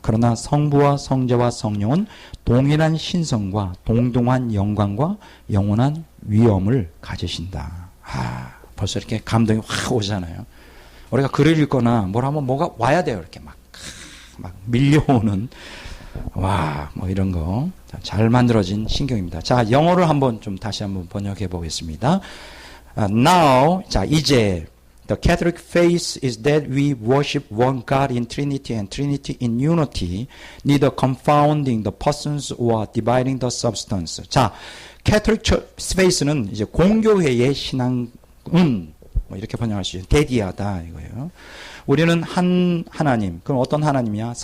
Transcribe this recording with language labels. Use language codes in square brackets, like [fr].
[ko] 그러나 성부와 성자와 성령은 동일한 신성과 동등한 영광과 영원한 위엄을 가지신다. 벌써 이렇게 감동이 확 오잖아요. 우리가 글을 읽거나 뭘 하면 뭐가 와야 돼요. 이렇게 막 밀려오는, 뭐 이런 거. 잘 만들어진 신경입니다. 자, 영어를 다시 한번 번역해 보겠습니다. [en] Now, [ko] 자, 이제, [en] the Catholic faith is that we worship one God in Trinity and Trinity in unity, neither confounding the persons or dividing the substance. [ko] 자, Catholic faith는 이제 공교회의 신앙은, 뭐 이렇게 번역할 수 있어요. 대디하다, 이거예요. 우리는 한 하나님, 그럼 어떤 하나님이야?